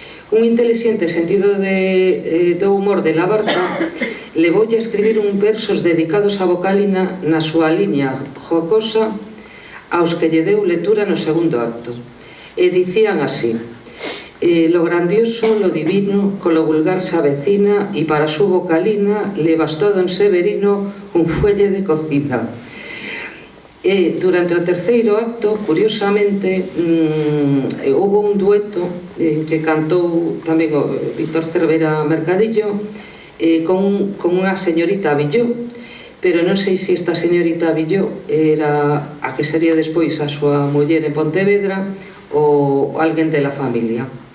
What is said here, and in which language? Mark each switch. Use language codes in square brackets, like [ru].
[gl] Un intelixente sentido do humor de Labarta levoulle a escribir un versos dedicados á vocalina na súa liña jocosa aos que lle deu lectura no segundo acto. E dicían así: [es] lo grandioso, lo divino, con lo vulgar se avecina, y para su vocalina le bastó a don Severino un fuelle de cocina. [gl] Durante o terceiro acto, curiosamente, houve un dueto que cantou tamén o Víctor Cervera Mercadillo con unha señorita Villó, pero non sei se esta señorita Villó era a que sería despois a súa muller en Pontevedra ou alguén da familia.